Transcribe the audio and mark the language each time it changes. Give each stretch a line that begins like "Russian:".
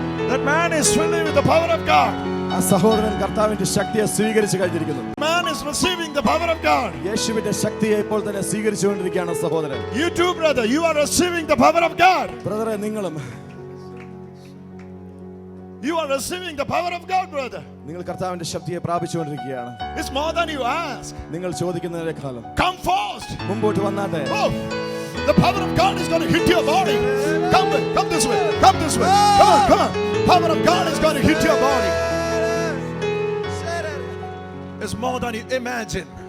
English: That man is filling with the power of God.
Malayalam: ആ സഹോദരൻ കർത്താവിന്റെ ശക്തിയെ സ്വീകരിച്ചു കഴിഞ്ഞിരിക്കുന്നു.
English: Man is receiving the power of God.
Malayalam: യേശുവിന്റെ ശക്തിയെ ഇപ്പോൾ തന്നെ സ്വീകരിച്ചുകൊണ്ടിരിക്കുകയാണ് സഹോദരൻ.
English: You too, brother. You are receiving the power of God.
Malayalam: ബ്രദറെ, നിങ്ങളും
English: You are receiving the power of God, brother.
Malayalam: നിങ്ങൾ കർത്താവിന്റെ ശക്തിയെ പ്രാപിച്ചുകൊണ്ടിരിക്കുകയാണ്.
English: It's more than you ask.
Malayalam: നിങ്ങൾ ചോദിക്കുന്നതിനേക്കാളും
English: Come fast.
Malayalam: മുമ്പോട്ട് വന്നാട്ടെ.
English: Oh, the power of God is going to hit your body. Come this way. Come this way. Come on. Power of God is going to hit your body. It's more than you imagine.